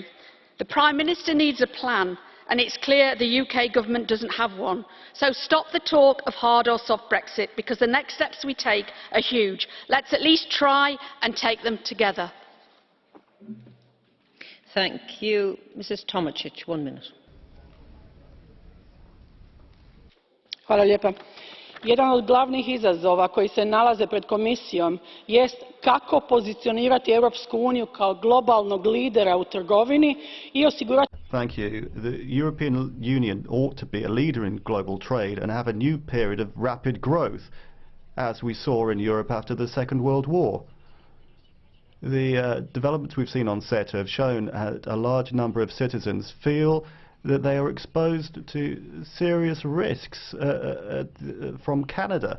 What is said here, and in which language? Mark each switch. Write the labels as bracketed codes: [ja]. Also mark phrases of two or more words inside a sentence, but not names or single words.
[en] The Prime Minister needs a plan, and it's clear the UK government doesn't have one. So stop the talk of hard or soft Brexit, because the next steps we take are huge. Let's at least try and take them together. Thank you. Mrs. Tomacic, 1 minute. [hr] Hvala lijepa. Jedan od glavnih izazova koji se nalaze pred Komisijom jest kako pozicionirati Europsku uniju kao globalnog lidera u trgovini I osigurati. [en] Thank you. The European Union ought to be a leader in global trade and have a new period of rapid growth, as we saw in Europe after the Second World War. The developments we've seen on CETA have shown that a large number of citizens feel that they are exposed to serious risks from Canada.